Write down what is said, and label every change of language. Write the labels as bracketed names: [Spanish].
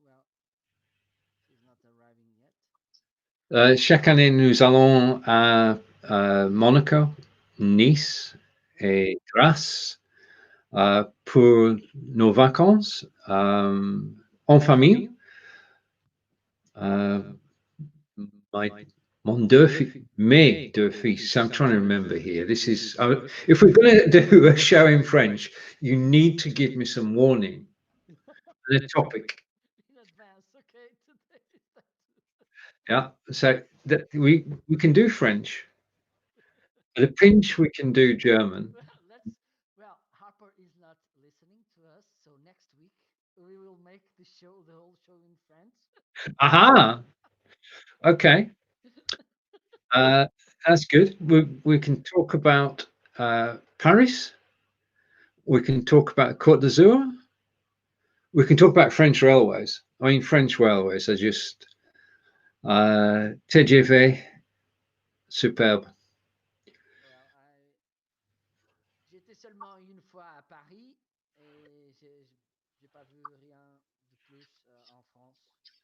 [English] Well, she's not arriving yet. [French] Chaque année, nous allons à Monaco, Nice et Grasse, pour nos vacances, en famille. Uh, my mon deux mes deux fils. [English] I'm trying to remember here. This is if we're going to do a show in French, you need to give me some warning. The topic, In advance, okay? Today is that. yeah. So that we can do French. At a pinch, we can do German. Well, let's. Well, Harper is not listening to us, so next week we will make the whole show in French. Aha. Okay. Uh, that's good. We can talk about Paris. We can talk about Côte d'Azur. We can talk about French railways. I mean, French railways are just TGV, superbe. [French] Well, j'étais seulement une fois à Paris et j'ai pas vu rien de plus en France.